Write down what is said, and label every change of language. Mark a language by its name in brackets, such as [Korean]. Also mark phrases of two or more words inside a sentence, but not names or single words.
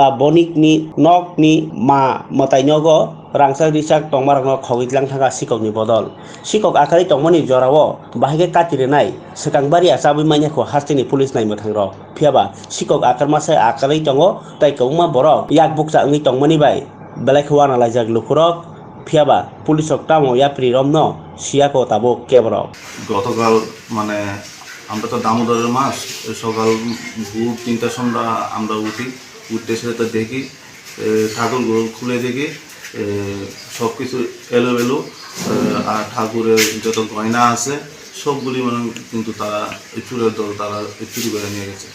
[Kok Borok] bonikni nokni ma motai nogo rangsari richak tongmarangno khogitlang thanga sikokni bodol sikok akari tongmani jorao bahige katirenai sekangbari achabui mainyako hastini police naimo thangrok phiaba sikok akarmasa akari tongo tai kongma borok yak buksa ungui tongmani bai belai khwana laijak lukurok phiaba police ok tamo yapri romno siako tabo keborok [Bangla] গতকাল মানে আমরা তো দামোদরের মাস সকাল ভোর 3টার সময় আমরা উঠতে এসে তো দেখি ঠাকুরগুলো খুলে দেখি সব কিছু এলোমেলো আর ঠাকুরের যত গয়না আছে সবগুলি মানে কিন্তু তারা চুরের দল তারা চুরি করে নিয়ে গেছে।